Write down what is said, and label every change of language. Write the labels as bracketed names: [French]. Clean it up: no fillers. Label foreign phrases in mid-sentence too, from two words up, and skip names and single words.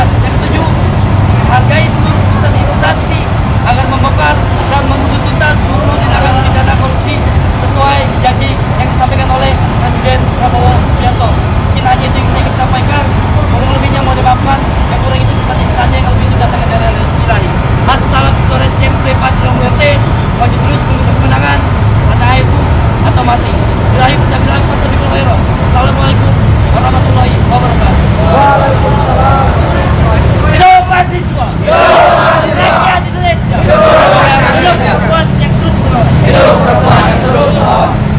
[Indonesian] Yang ketujuh, menghargai seluruh putusan instansi agar membongkar dan mengusut tuntas seluruh tindakan pidana korupsi sesuai janji yang disampaikan oleh Presiden Prabowo Subianto. Mungkin hanya itu yang saya ingin sampaikan. Kurang lebihnya mohon dimaafkan. Yang kurang itu seperti saja, yang lebih itu datangnya dari Ilahi. [Spanish] Hasta la victoria siempre patria muerte. [Indonesian] Maju terus menuju kemenangan, entah itu atau mati. Ilahi bisa bilang [Arabic] والسلام عليكم ورحمة الله وبركاته. السلام عليكم ورحمة الله وبركاته. وعليكم السلام. [Indonesian] Hidup mahasiswa. Rakyat Indonesia. Hidup perempuan yang terus menolong. Hidup perempuan yang terus menolong.